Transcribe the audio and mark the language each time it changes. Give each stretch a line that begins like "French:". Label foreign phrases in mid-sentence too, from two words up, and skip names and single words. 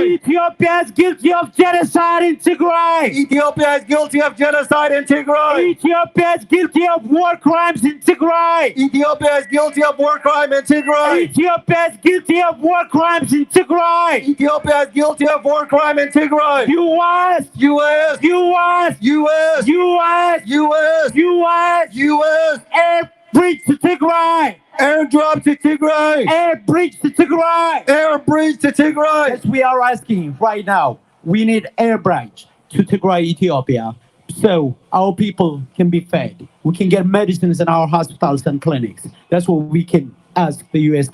English: Ethiopia is guilty of genocide in Tigray. Ethiopia is guilty of genocide in Tigray. Ethiopia is guilty of war crimes in Tigray. Ethiopia is guilty of war crime in Tigray. Ethiopia is guilty of war crimes in Tigray. Ethiopia is guilty of war crime in Tigray. U.S. U.S. U.S. U.S. U.S. U.S. U.S. U.S. Air bridge to Tigray. Airdrop to Tigray. Air bridge to Tigray. Air bridge to Tigray. Yes, we are asking right now. We need air bridge to Tigray, Ethiopia, so our people can be fed. We can get medicines in our hospitals and clinics. That's what we can ask the U.S.